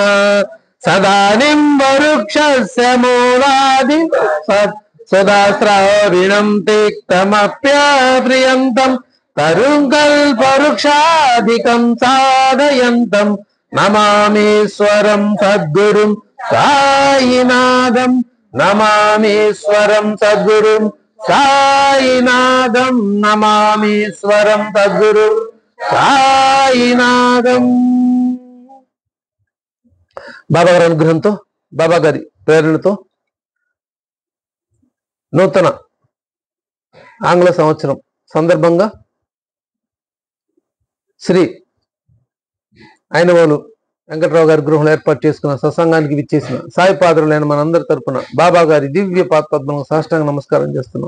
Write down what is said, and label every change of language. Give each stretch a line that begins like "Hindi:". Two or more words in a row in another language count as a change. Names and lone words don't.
Sanskrit: सदानिं वरुक्षस्य मूलादि सदास्त्राविणं तिक्तमप्यप्रियन्तं तरुं कल्पवृक्षाधिकं साधयन्तं नमामीश्वरं सद्गुरुं साईनाथं। नमामीश्वरं सद्गुरुं साईनाथं। नमामीश्वरं सद्गुरुं సాయినాథం.
Telugu: బాబా గారి అనుగ్రహంతో, బాబా గారి ప్రేరణతో నూతన ఆంగ్ల సంవత్సరం సందర్భంగా శ్రీ ఐనవోలు వెంకట్రావు గారి గృహంలో ఏర్పాటు చేసుకున్న సత్సంగానికి విచ్చేసిన సాయి పాత్రులైన మనందరి తరపున బాబా గారి దివ్య పాదపద్మలకు సాష్టాంగ నమస్కారం చేస్తున్నాం.